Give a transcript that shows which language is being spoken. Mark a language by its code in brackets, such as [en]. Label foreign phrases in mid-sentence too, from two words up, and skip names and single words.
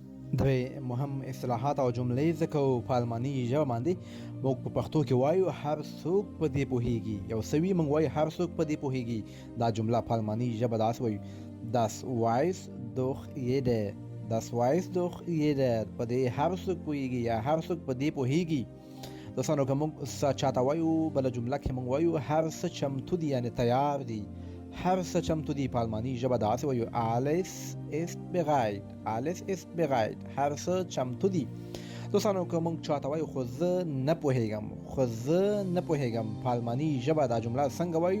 [ps] درې مهم اصطلاحات او جملې زده کوو په الماني ژبه باندې. موږ په پښتو کې وایو هر څوک په دې پوهیږي. یو سوي موږ وایو هر څوک په دې پوهیږي. دا جمله په الماني ژبه داسې وایو: [de] Das weiß doch jeder. Das weiß doch jeder. [ps] په دې هر څوک پوهیږي یا هر څوک په دې پوهیږي. دوستانو که موږ څه چاته وایو بله جمله کې موږ وایو هر څه چمتو دي، یعنې تیار دي. هر څه چمتو دي په الماني ژبه داسې وایو: [de] Alles ist bereit. Alles ist bereit. [ps] هر څه چمتو دي. دوستانو که موږ چاته وایو خو زه نه پوهیږم، خو زه نه پوهیږم، په الماني ژبه دا جمله څنګه وایو؟